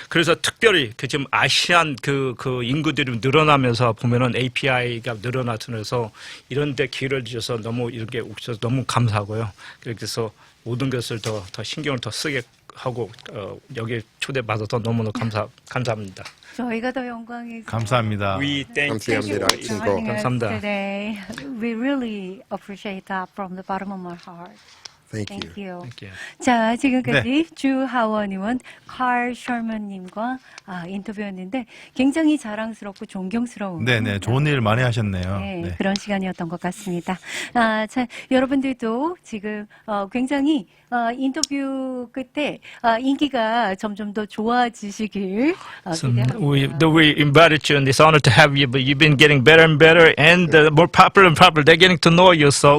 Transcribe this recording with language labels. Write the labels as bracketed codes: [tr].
[ko] 그래서 특별히 지금 아시안 그 인구들이 늘어나면서 보면은 API가 늘어나면서 이런 데 기회를 주셔서 너무 이렇게 오셔서 너무 감사하고요. 그래서 모든 것을 더 신경을 더 쓰게 하고 여기 초대받아서 너무너무 감사합니다. 저희가 더 영광이죠. 감사합니다. [en] We thank you. [ko] 감사합니다. [en] Thank you for joining us [ko] 감사합니다. [en] today. We really appreciate that from the bottom of my heart. Thank you. Thank you. Thank you. [ko] 자, 지금까지 주 하원의원 칼 셔먼님과 인터뷰였는데 굉장히 자랑스럽고 존경스러운 네네. 좋은 일 많이 하셨네요. 네, 네. 그런 시간이었던 것 같습니다. 자, 여러분들도 지금 굉장히 인터뷰 끝에 인기가 점점 더 좋아지시길 기대합니다. [en] We invited you and it's an honor to have you, but you've been getting better and better and more popular and popular. They're getting to know you, so